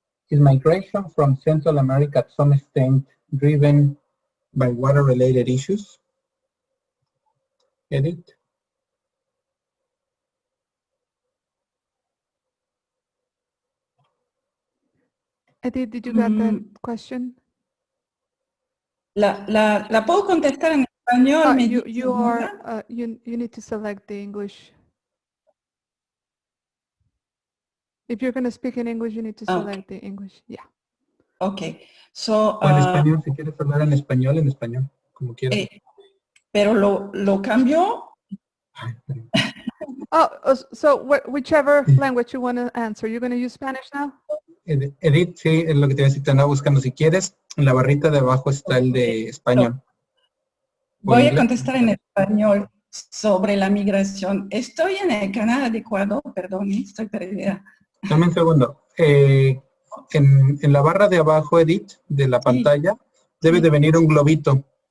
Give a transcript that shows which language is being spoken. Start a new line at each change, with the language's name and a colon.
English: Is migration from Central America to some extent driven by water-related issues? Edith? Edith, did you get that question?
Spanish: La puedo contestar en español.
English: You need to select the English. If you're going to speak in English, you need to select the English. Yeah. Okay. So,
Spanish: o en español, si quieres hablar en español, como quieras. Pero lo cambio.
English: So whichever language you want to answer. You're going to use Spanish now?
Spanish: Edith, sí, es lo que te iba a decir, te andaba buscando. Si quieres, en la barrita de abajo está el de español. Voy a contestar en español sobre la migración. Estoy en el canal adecuado, perdón, estoy perdida. Dame un segundo. En la barra de abajo, Edith, de la pantalla, debe de venir un globito.